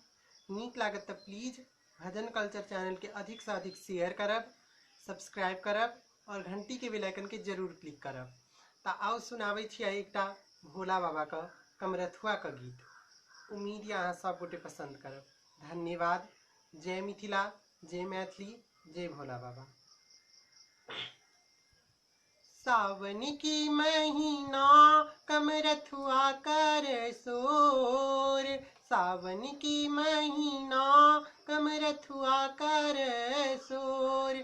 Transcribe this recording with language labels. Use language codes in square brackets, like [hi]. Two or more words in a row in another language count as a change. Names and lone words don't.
[mai] नीक लागत तो प्लीज भजन कल्चर चैनल के अधिक से अधिक शेयर करब, सब्सक्राइब करब और घंटी के बेल आइकन के जरूर क्लिक करब। तो आओ सुनाबै छियै एकटा भोला बाबा का कमरथुआ का गीत। उम्मीद यऽ अहाँ सब गोटे पसंद करब। धन्यवाद। जय मिथिला, जय मैथिली, जय भोला बाबा। सावन की महीना कमरथुआ कर सोर, सावन की महीना कमरथुआ कर सोर।